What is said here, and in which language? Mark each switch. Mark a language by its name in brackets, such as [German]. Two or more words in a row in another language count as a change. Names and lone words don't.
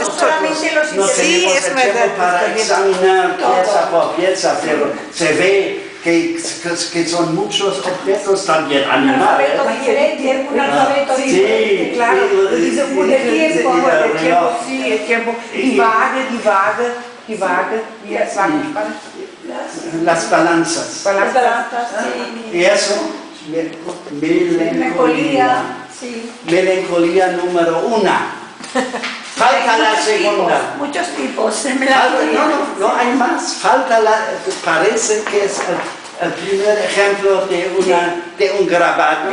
[Spanish] No solamente los no Sí, tenemos es el verdad, tiempo para está bien. examinar pieza por pieza, pero se ve que son muchos objetos también Un animales. alfabeto diferente, un alfabeto Sí, diferente, claro. sí, Un de tiempo, El sí, tiempo, sí, el tiempo. [German] Die Waage, wie sagt man Spanisch? [Spanish] Las balanzas. balanzas, Y eso, melancolía, melancolía. sí. Melancolía número 1. Falta la segunda. Muchos tipos de Falta, melancolía. no hay más. Falta parece que es el primer ejemplo de un grabado